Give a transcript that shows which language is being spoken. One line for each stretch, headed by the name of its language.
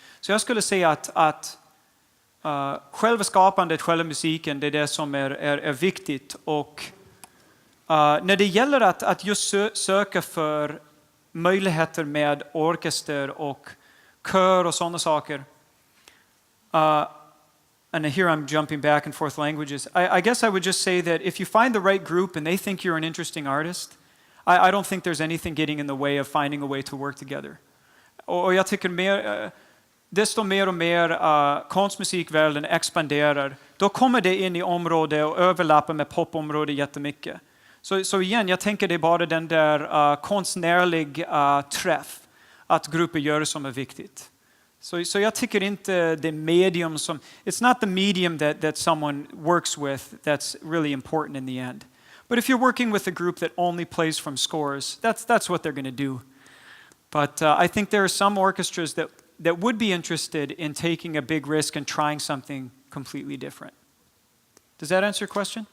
Swedish: Så jag skulle säga att själva skapandet, själva musiken, det är det som är viktigt. Och när det gäller att just söka för möjligheter med orkester och kör och sådana saker.
English: And here I'm jumping back and forth languages. I guess I would just say that if you find the right group and they think you're an interesting artist, I don't think there's anything getting in the way of finding a way to work together.
Swedish: Och jag tycker desto mer och mer konstmusikvärlden expanderar, då kommer det in i området och överlappar med popområdet jättemycket. Så igen, jag tänker det är bara den där konstnärlig träff att grupper gör som är viktigt. Så jag tycker inte det medium som...
English: It's not the medium that someone works with that's really important in the end. But if you're working with a group that only plays from scores, that's what they're going to do. But I think there are some orchestras that would be interested in taking a big risk and trying something completely different. Does that answer your question?